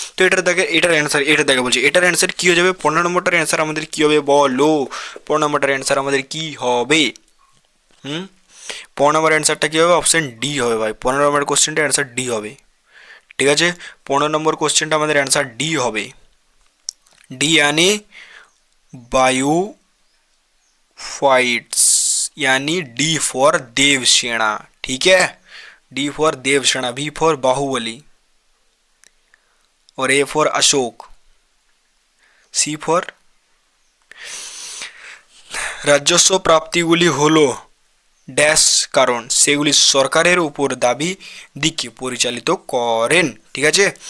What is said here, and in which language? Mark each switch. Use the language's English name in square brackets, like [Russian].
[Bangla] তো এটার অ্যান্সার, এটা দেখে বলছি, এটার অ্যান্সার কী হয়ে যাবে? 15 নম্বরটার অ্যান্সার আমাদের কী হবে বলো? 15 নম্বরটার অ্যান্সার আমাদের কী হবে? হুম 15 নম্বর অ্যান্সারটা কী হবে? অপশান ডি হবে ভাই। 15 নম্বর কোশ্চেনটা অ্যান্সার ডি হবে, ঠিক আছে। 15 নম্বর কোশ্চেনটা আমাদের অ্যান্সার ডি হবে। [Hindi] डी यानी बायोफाइट्स, यानी डी फॉर देवसेना, ठीक है। D for Devasena, B for Baahubali, और A for Ashok, C for [Bangla] রাজস্ব প্রাপ্তিগুলি হলো ড্যাশ, কারণ সেগুলি সরকারের উপর দাবি দিকে পরিচালিত করেন, ঠিক আছে।